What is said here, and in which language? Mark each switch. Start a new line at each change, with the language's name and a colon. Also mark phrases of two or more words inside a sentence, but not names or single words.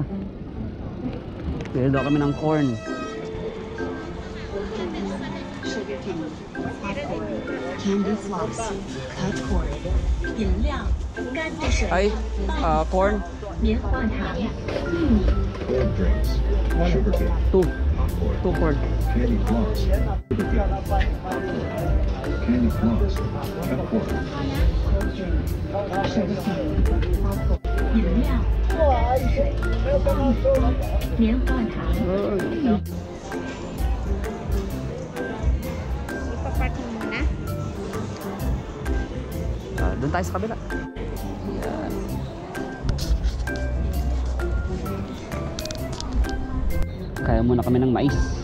Filipino: Bili daw kami ng corn.
English: Candy floss, cut corn,
Chinese: 饮料，干的水，
Filipino: Ay, corn.
Chinese: 棉花糖，玉米，
English: Cold drinks, sugar cane, Two. popcorn, Two corn. candy floss, sugar cane, candy floss, popcorn,
Chinese: 饮料，干的水，棉花糖，
Filipino: Ipapark mo muna. Doon tayo sa kabila. Yan. Kaya muna kami ng mais.